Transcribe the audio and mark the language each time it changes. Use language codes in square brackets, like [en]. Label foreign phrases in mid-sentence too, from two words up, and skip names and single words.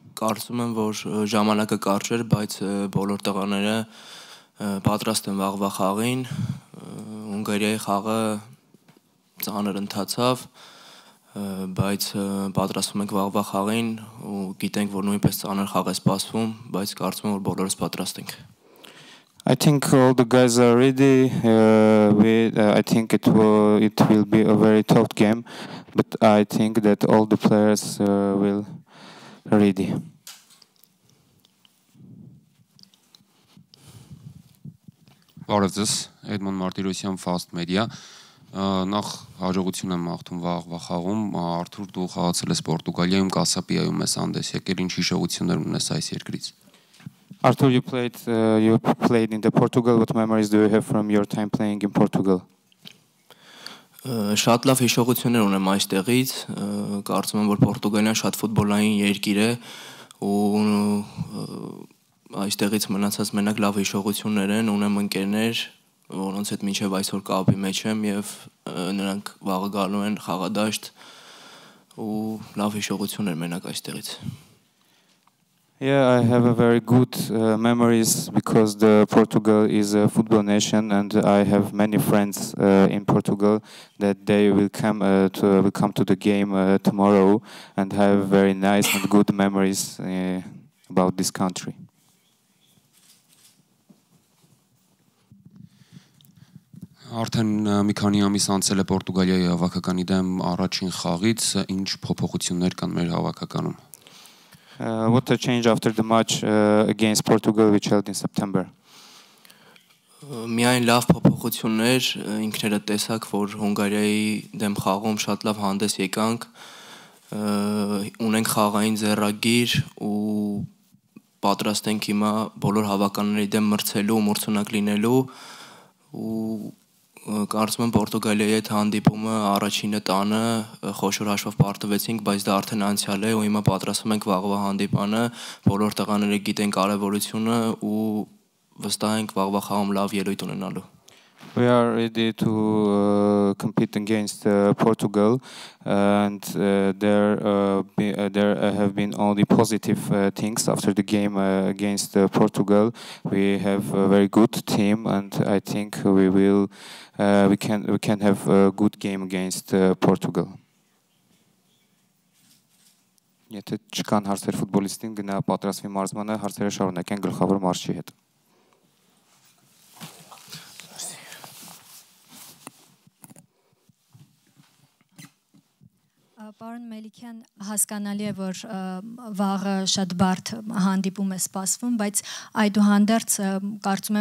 [hy] կարծում եմ, որ ժամանակը կարճ էր, բայց բոլոր տղաները պատրաստ են վաղվա խաղին, Հունգարիայի խաղը ծանր ընթացավ, բայց պատրաստվում ենք վաղվա խաղին ու գիտենք, որ նույնպես ծանր խաղ է սպասվում, բայց կարծում եմ, որ բոլորս պատրաստ ենք։ [en] I think all the guys are ready. I think it will be a very tough game, but I think that all the players will ready. [hy] Բարև ձեզ, Էդմոն Մարտիրոսյան, Fast Media. Նախ հաջողություն եմ մաղթում վաղվա խաղում, Արթուր դու խաղացել ես Պորտուգալիայում, Կասապիայում ես հանդես եկել, ինչ հիշողություններ ունես այս երկրից։ [en] Arthur, you played in Portugal. What memories do you have from your time playing in Portugal? [hy] Շատ լավ հիշողություններ ունեմ այստեղից, կարծում եմ, որ Պորտուգալիան շատ ֆուտբոլային երկիր է ու այստեղից մնացած մենակ լավ հիշողություններ են, ունեմ ընկերներ, որոնց հետ մինչև այսօր կապի մեջ եմ եւ նրանք վաղը գալու են խաղադաշտ ու լավ հիշողություններ մենակ այստեղից։ [en] Yeah, I have a very good memories because Portugal is a football nation, and I have many friends in Portugal that they will come to the game tomorrow, and have very nice and good memories about this country. [hy] Արդեն մի քանի ամիս անցել է Պորտուգալիայի հավաքականի դեմ առաջին խաղից, ինչ փոփոխություններ կան մեր հավաքականում։ [en] What a change after the match against Portugal which held in September. [hy] Միայն լավ փոփոխություններ, ինքներդ տեսաք, որ Հունգարիայի դեմ խաղում շատ լավ հանդես եկանք, ունենք խաղային ձեռագիր ու պատրաստ ենք հիմա բոլոր հավաքականների դեմ մրցելու, մրցունակ լինելու ու կարծում եմ Պորտուգալիայի հետ հանդիպումը առաջինը տանը խոշոր հաշվով պարտվեցինք, բայց դա արդեն անցյալ է ու հիմա պատրաստվում ենք վաղվա հանդիպանը, բոլոր տղաները գիտեն կարևորությունը ու վստահ ենք վաղվա խաղում լավ ելույթ ունենալու։ [en] We are ready to compete against Portugal, and there have been only positive things after the game against Portugal. We have a very good team, and I think we can have a good game against Portugal. [hy] Եթե չկան հարցեր ֆուտբոլիստին, գնա պատրաստվի մարզմանը, հարցերը շարունակեն գլխավոր մարզչի հետ։ Պարոն Մելիքյան, հասկանալի է, որ վաղը շատ բարդ հանդիպում է սպասվում, բայց այդուհանդերձ կարծում